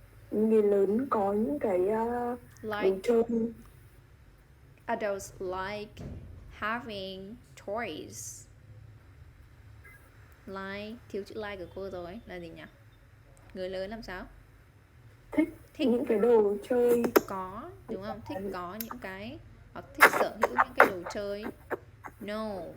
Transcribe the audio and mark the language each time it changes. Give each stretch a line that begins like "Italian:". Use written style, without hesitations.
Vietnamese: Người lớn có những cái đồ chơi.
English: Adults like having toys.
Vietnamese: Like, thiếu chữ like của cô rồi, là gì nhỉ? Người lớn làm sao? Thích những cái đồ chơi. Có, đúng không? Thích có những cái, hoặc thích sở hữu những cái đồ chơi. No.